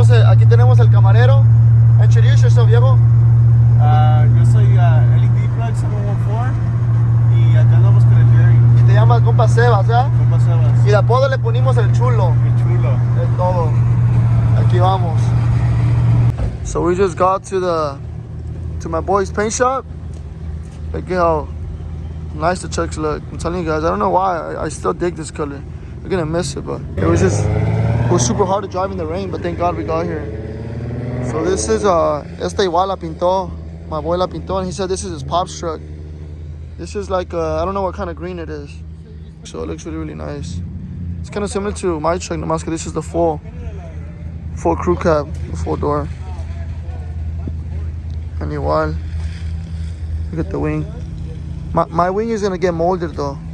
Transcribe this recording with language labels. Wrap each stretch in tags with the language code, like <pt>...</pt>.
<es>Aquí tenemos el camarero.</es> <en>Introduce yourself, Diego.</en> <es>Yo soy LED Plug 714 y acá andamos con el Jerry. Y te llamas compa Sebas, ¿verdad? Compa Sebas. Y de apodo le ponimos el chulo. El chulo. Es todo. Aquí vamos.</es> <en>So we just got to my boy's paint shop. Look at how nice the trucks look. I'm telling you guys, I don't know why. I still dig this color. You're gonna miss it, but it was super hard to drive in the rain, but thank God we got here. So this is</en> <es>esta igual la pintó.</es> <en>My boy</en> <es>la pintó,</es> <en>and he said this is his pop's truck. This is like I don't know what kind of green it is. So it looks really, really nice. It's kind of similar to my truck,</en> <es>nomás que</es> <en>this is the full full crew cab, full door. And</en> <es>igual.</es> <en>Look at the wing. My wing is gonna get molded though.</en>